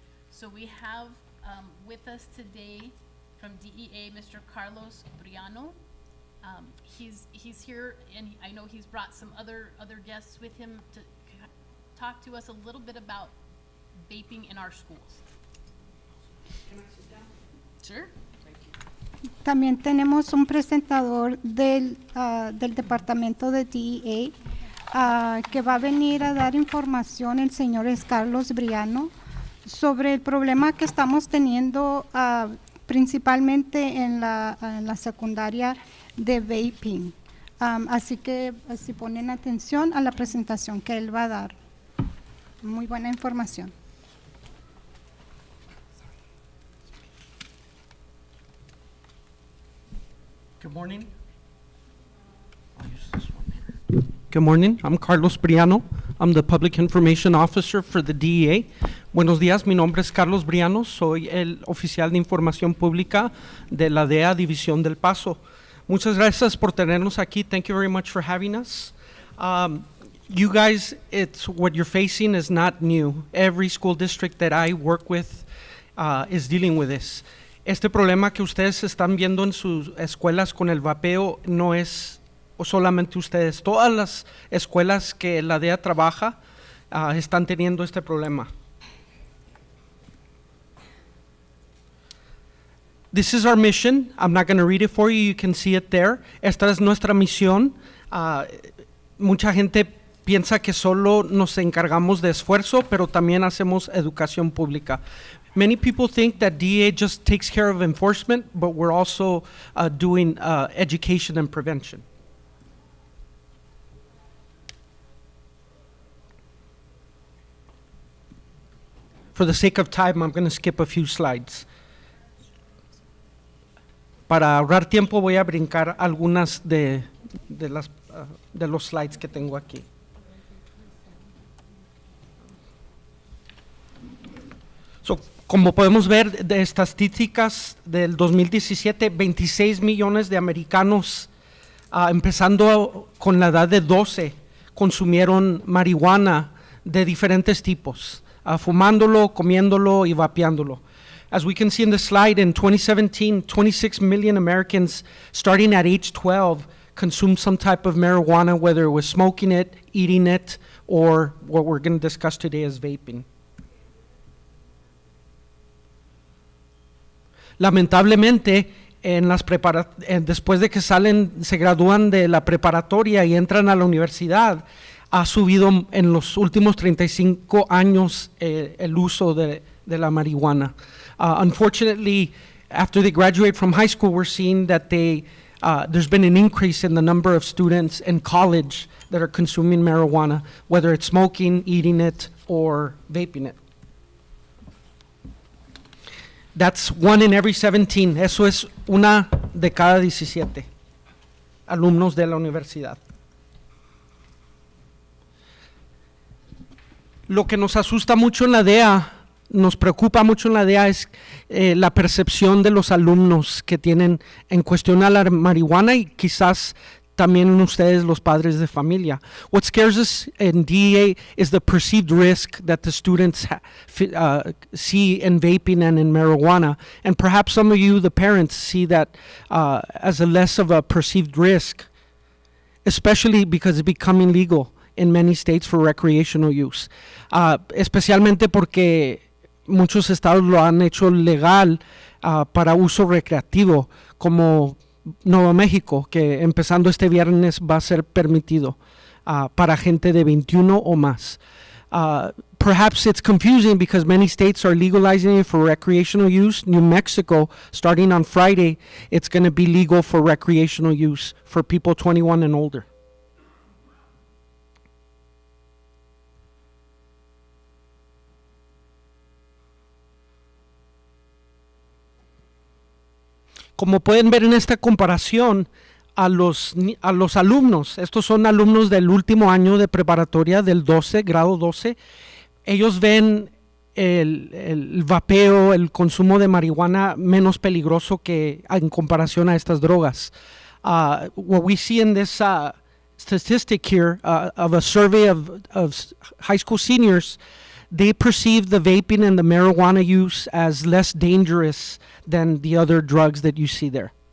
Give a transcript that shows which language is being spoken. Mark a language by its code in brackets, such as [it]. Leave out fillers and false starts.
[en] So we have with us today from DEA, Mr. Carlos Briano. He's here, and I know he's brought some other guests with him to talk to us a little bit about vaping in our schools. Can I sit down? Sure. [es] También tenemos un presentador del departamento de DEA que va a venir a dar información, el señor es Carlos Briano, sobre el problema que estamos teniendo principalmente en la secundaria de vaping. Así que si ponen atención a la presentación que él va a dar. Muy buena información. [en] Good morning. I'll use this one here. Good morning. I'm Carlos Briano. I'm the Public Information Officer for the DEA. [es] Buenos días, mi nombre es Carlos Briano, soy el oficial de información pública de la DEA División del Paso. Muchas gracias por tenernos aquí. [en] Thank you very much for having us. You guys, it's what you're facing is not new. Every school district that I work with is dealing with this. [es] Este problema que ustedes están viendo en sus escuelas con el vapeo no es solamente ustedes. Todas las escuelas que la DEA trabaja están teniendo este problema. [en] This is our mission. I'm not going to read it for you. You can see it there. [es] Esta es nuestra misión. Mucha gente piensa que solo nos encargamos de esfuerzo, pero también hacemos educación pública. [en] Many people think that DEA just takes care of enforcement, but we're also doing education and prevention. For the sake of time, I'm going to skip a few slides. [es] Para ahorrar tiempo voy a brincar algunas de los slides que tengo aquí. So, como podemos ver de estadísticas del 2017, 26 millones de americanos, empezando con la edad de 12, consumieron marihuana de diferentes tipos, fumándolo, comiéndolo y vapeándolo. [en] As we can see in the slide, in 2017, 26 million Americans starting at age 12 consumed some type of marijuana, whether it was smoking it, eating it, or what we're going to discuss today is vaping. [es] Lamentablemente, después de que se gradúan de la preparatoria y entran a la universidad, ha subido en los últimos 35 años el uso de la marihuana. [en] Unfortunately, after they graduate from high school, we're seeing that there's been an increase in the number of students in college that are consuming marijuana, whether it's smoking, eating it, or vaping it. That's 1 in every 17. [es] Eso es una de cada 17 alumnos de la universidad. Lo que nos asusta mucho en la DEA, nos preocupa mucho en la DEA es la percepción de los alumnos que tienen en cuestión a la marihuana y quizás también en ustedes los padres de familia. [en] What scares us in DEA is the perceived risk that the students see in vaping and in marijuana. And perhaps some of you, the parents, see that as a less of a perceived risk, especially because it's becoming legal in many states for recreational use. [es] Especialmente porque muchos estados lo han hecho legal para uso recreativo, como Nuevo México, que empezando este viernes va a ser permitido para gente de 21 o más. [en] Perhaps it's confusing because many states are legalizing it for recreational use. New Mexico, starting on Friday, it's going to be legal for recreational use for people 21 and older. [es] Como pueden ver en esta comparación, a los alumnos, estos son alumnos del último año de preparatoria, del grado 12, ellos ven el vapeo, el consumo de marihuana menos peligroso que en comparación a estas drogas. [en] What we see in this statistic here of a survey of high school seniors, they perceive the vaping and the marijuana use as less dangerous than the other drugs that you see there.